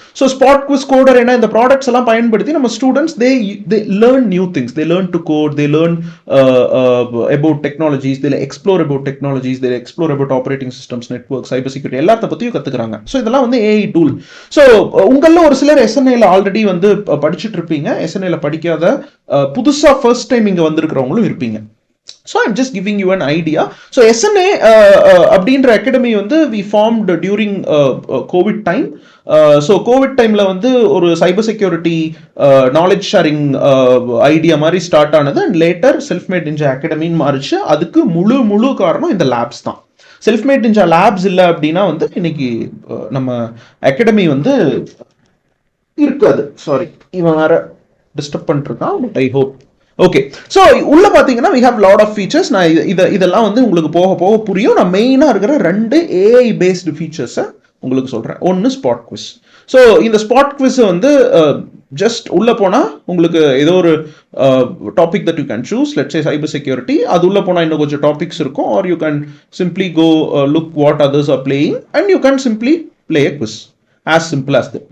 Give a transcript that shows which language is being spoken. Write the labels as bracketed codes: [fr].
[en] so spot quiz, கோடரேனா [ta] இந்த products எல்லாம் பயன்படுத்தி நம்ம [en] students they learn new things, they learn to code, they learn about technologies, they explore about technologies, they explore about operating systems, network, cyber security [ta] எல்லாத்த பத்தியும் கத்துக்கிறாங்க. So இதெல்லாம் வந்து AI tool. So உங்களில் ஒரு சிலர் SNAல ஆல்ரெடி வந்து படிச்சுட்டு இருப்பீங்க. SNAல படிக்காத புதுசா ஃபர்ஸ்ட் டைம் இங்க வந்திருக்கிறவங்களும் இருப்பீங்க. [en] So I'm just giving you an idea. So SNA [ta] அப்படின்ற அகாடமி வந்து [en] we formed during COVID time. [ta] So Covid டைம்ல வந்து ஒரு cyber security knowledge sharing idea மாதிரி ஸ்டார்ட் ஆனது. அண்ட் லேட்டர் செல்ஃப்மேட் நிஞ்சா அகாடமின்னு மாறிச்சு. அதுக்கு முழு காரணம் இந்த லேப்ஸ் தான். செல்ஃப்மேட் நிஞ்சா லேப்ஸ் இல்லை அப்படின்னா வந்து இன்னைக்கு நம்ம அகாடமி வந்து இருக்காது. சாரி, இவன் வேற டிஸ்டர்ப் பண்ணிருக்கான். But I hope okay. So உள்ள பார்த்தீங்கன்னா [en] we have lot of features. [ta] நான் இதெல்லாம் வந்து உங்களுக்கு போக போக புரியும். நான் மெயினாக இருக்கிற 2 AI பேஸ்டு ஃபீச்சர்ஸை உங்களுக்கு சொல்கிறேன். ஒன்று ஸ்பாட் குவிஸ். ஸோ இந்த ஸ்பாட் குவிஸ் வந்து ஜஸ்ட் உள்ள போனால் உங்களுக்கு ஏதோ ஒரு topic [en] That you can choose. Let's say [ta] cyber security. அது உள்ள போனால் இன்னும் கொஞ்சம் டாபிக்ஸ் இருக்கும். [en] Or you can simply go look what others are playing and you can simply play a quiz. As simple as that.